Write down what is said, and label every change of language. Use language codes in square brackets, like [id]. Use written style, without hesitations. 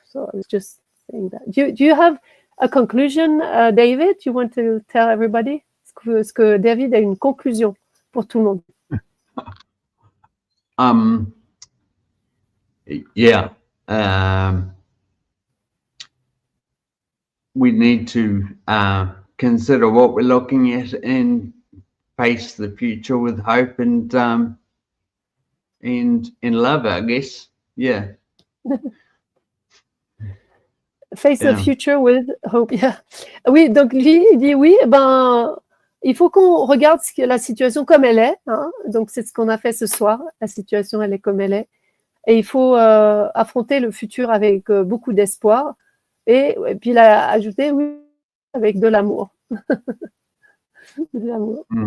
[en] So I was just saying that. Do you have a conclusion, David? You want to tell everybody? [fr] Est-ce que David a une conclusion pour tout le monde? [en] Yeah. We need to consider what we're looking at and face the future with hope and in love, I guess. Yeah. Face the future with hope. Yeah. [fr] Oui, donc lui, il dit oui, il faut qu'on regarde la situation comme elle est. Hein. Donc c'est ce qu'on a fait ce soir. La situation, elle est comme elle est. Et il faut affronter le futur avec beaucoup d'espoir. Et puis il a ajouté, oui, avec de l'amour. De l'amour.